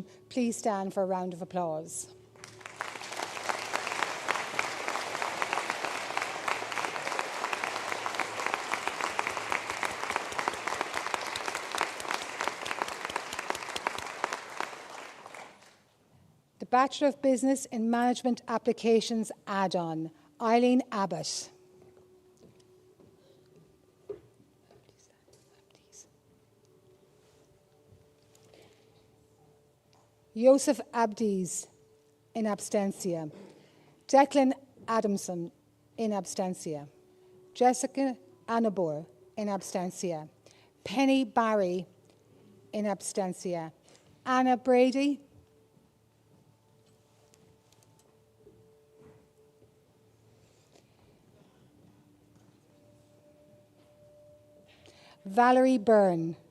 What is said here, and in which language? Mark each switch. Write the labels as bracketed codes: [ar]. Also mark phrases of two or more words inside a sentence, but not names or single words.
[en] Please stand for a round of applause. The Bachelor of Business in Management Applications add-on, Eileen Abbott. Joseph Abdies, [la] in abstentia. [en] Declan Adamson, [la] in abstentia. [en] Jessica Annabore, [la] in abstentia. [en] Penny Barry, [la] in abstentia. [en] Anna Brady. Valerie Byrne.